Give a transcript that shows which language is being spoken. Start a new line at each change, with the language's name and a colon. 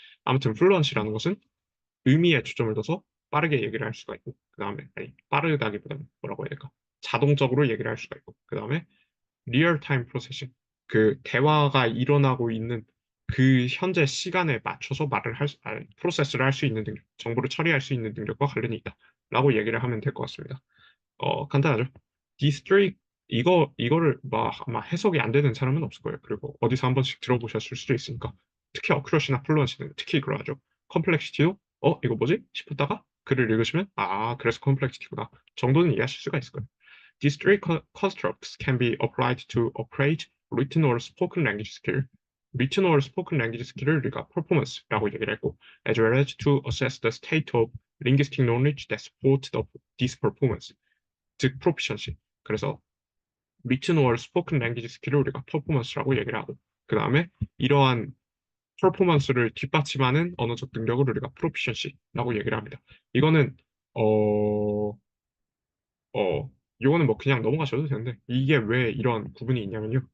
Korean: 아무튼 플루언시라는 것은 의미에 초점을 둬서 빠르게 얘기를 할 수가 있고 그 다음에 아니 빠르다기보다는 뭐라고 해야 될까 자동적으로 얘기를 할 수가 있고 그 다음에 리얼타임 프로세싱 대화가 일어나고 있는 그 현재 시간에 맞춰서 프로세스를 할 수 있는 능력, 정보를 처리할 수 있는 능력과 관련이 있다라고 얘기를 하면 될 것 같습니다. 간단하죠. 디스트릭 이거를 아마 해석이 안 되는 사람은 없을 거예요. 그리고 어디서 한 번씩 들어보셨을 수도 있으니까 특히 어큐러시나 플루언시는 특히 그러하죠. 컴플렉시티도 이거 뭐지? 싶었다가 글을 읽으시면 그래서 컴플렉시티구나 정도는 이해하실 수가 있을 거예요.
English: These three constructs can be applied to operate written or spoken language skill. written or spoken language skill을
Korean: 우리가 performance라고 얘기를 했고,
English: as well as to assess the state of linguistic knowledge that support this performance.
Korean: 즉 proficiency. 그래서
English: written or spoken language
Korean: 스킬을 우리가 performance라고 얘기를 하고 그 다음에 이러한 퍼포먼스를 뒷받침하는 언어적 능력을 우리가 proficiency라고 얘기를 합니다. 이거는 어, 이거는 뭐 그냥 넘어가셔도 되는데 이게 왜 이런 구분이 있냐면요.